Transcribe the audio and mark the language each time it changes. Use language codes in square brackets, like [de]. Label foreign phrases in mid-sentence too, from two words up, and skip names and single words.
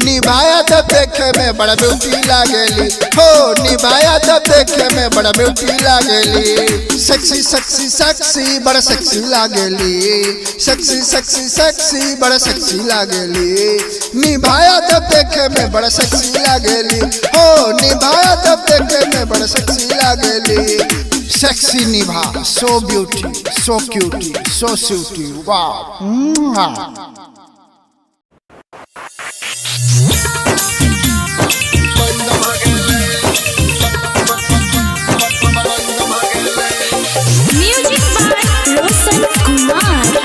[bho] निभाया जब देखे में बड़ा ब्यूटी लागेली, हो निभाया जब देखे में बड़ा ब्यूटी लागेली। [en] sexy sexy sexy [bho] बड़ा सेक्सी लागेली, [en] sexy sexy sexy [bho] बड़ा सेक्सी लागेली। निभाया जब देखे में बड़ा सेक्सी लागेली, हो निभाया जब देखे में बड़ा सेक्सी लागेली। [en] Sexy Niva, so beauty, so cutie, so sweetie, wow. Music by Roshan Kumar.